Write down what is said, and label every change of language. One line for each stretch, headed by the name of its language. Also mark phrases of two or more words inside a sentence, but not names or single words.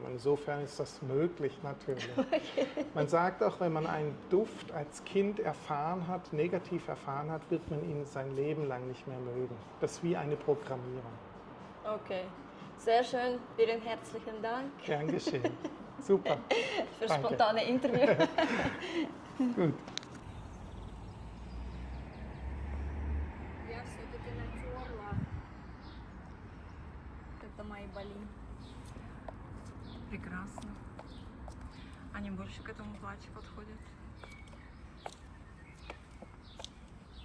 German: Insofern ist das möglich natürlich. Man sagt auch, wenn man einen Duft als Kind erfahren hat, negativ erfahren hat, wird man ihn sein Leben lang nicht mehr mögen. Das ist wie eine Programmierung. Okay, sehr schön. Vielen herzlichen Dank Gern geschehen. Super. für das Danke. spontane Interview. Gut.
Russian: Я все-таки натерла. Это мои боли. Прекрасно. Они больше к этому платью подходят.